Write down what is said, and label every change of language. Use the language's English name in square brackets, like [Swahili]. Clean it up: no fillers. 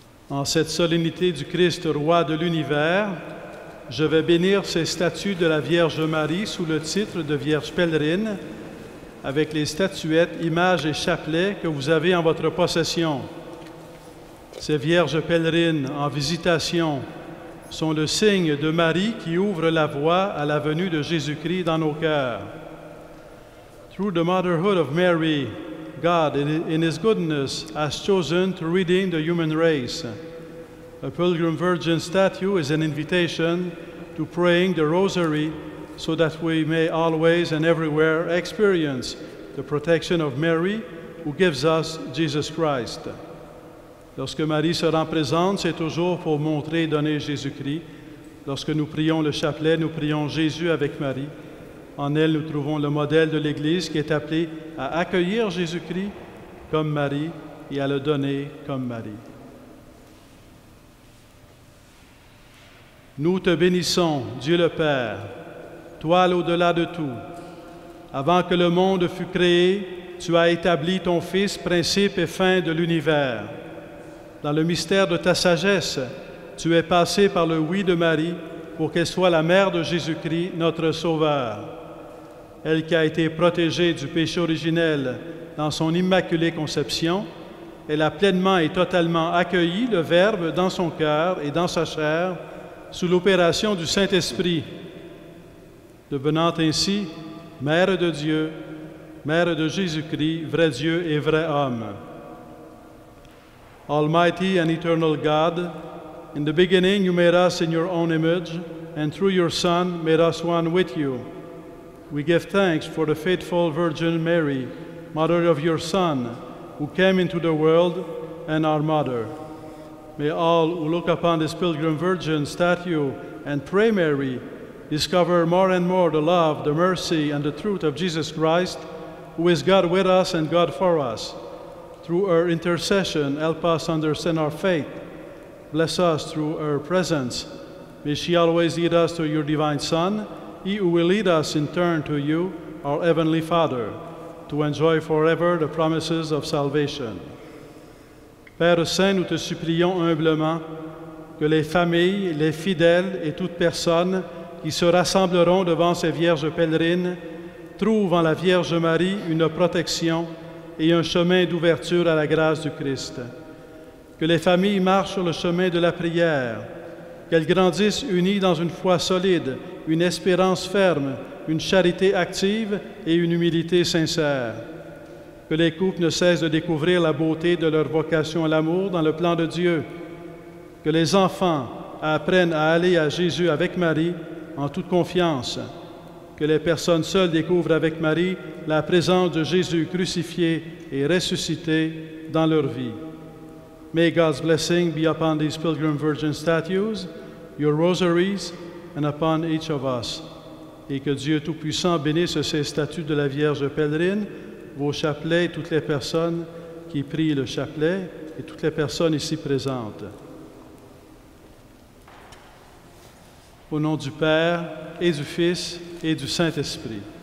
[French] En cette solennité du Christ, roi de l'univers, je vais bénir ces statues de la Vierge Marie sous le titre de Vierge pèlerine, avec les statuettes, images et chapelets que vous avez en votre possession. Ces Vierges pèlerines en visitation sont le signe de Marie qui ouvre la voie à la venue de Jésus-Christ dans nos cœurs. [English] Through the motherhood of Mary, God, in His goodness, has chosen to redeem the human race. A Pilgrim Virgin statue is an invitation to praying the Rosary so that we may always and everywhere experience the protection of Mary, who gives us Jesus Christ. [French] Lorsque Marie se rend présente, c'est toujours pour montrer et donner Jésus-Christ. Lorsque nous prions le chapelet, nous prions Jésus avec Marie. En elle, nous trouvons le modèle de l'Église qui est appelée à accueillir Jésus-Christ comme Marie et à le donner comme mari. Nous te bénissons, Dieu le Père, toi l'au-delà de tout. Avant que le monde fût créé, tu as établi ton Fils, principe et fin de l'univers. Dans le mystère de ta sagesse, tu es passé par le oui de Marie pour qu'elle soit la mère de Jésus-Christ, notre Sauveur. Elle qui a été protégée du péché originel dans son immaculée conception, elle a pleinement et totalement accueilli le Verbe dans son cœur et dans sa chair sous l'opération du Saint-Esprit, devenant ainsi Mère de Dieu, Mère de Jésus-Christ, vrai Dieu et vrai homme. [English] Almighty and eternal God, in the beginning you made us in your own image, and through your Son made us one with you. We give thanks for the faithful Virgin Mary, Mother of your Son, who came into the world, and our Mother. May all who look upon this Pilgrim Virgin statue and pray Mary discover more and more the love, the mercy, and the truth of Jesus Christ, who is God with us and God for us. Through her intercession, help us understand our faith. Bless us through her presence. May she always lead us to your divine Son, he who will lead us in turn to you, our Heavenly Father, to enjoy forever the promises of salvation. [French] Père Saint, nous te supplions humblement que les familles, les fidèles et toute personne qui se rassembleront devant ces vierges pèlerines trouvent en la Vierge Marie une protection et un chemin d'ouverture à la grâce du Christ. Que les familles marchent sur le chemin de la prière, qu'elles grandissent unies dans une foi solide, une espérance ferme, une charité active et une humilité sincère. Que les couples ne cessent de découvrir la beauté de leur vocation à l'amour dans le plan de Dieu. Que les enfants apprennent à aller à Jésus avec Marie en toute confiance. Que les personnes seules découvrent avec Marie la présence de Jésus crucifié et ressuscité dans leur vie. [English] May God's blessing be upon these Pilgrim Virgin statues, your rosaries, and upon each of us. [French] Et que Dieu Tout-Puissant bénisse ces statues de la Vierge pèlerine, vos chapelets et toutes les personnes qui prient le chapelet et toutes les personnes ici présentes. Au nom du Père et du Fils et du Saint-Esprit.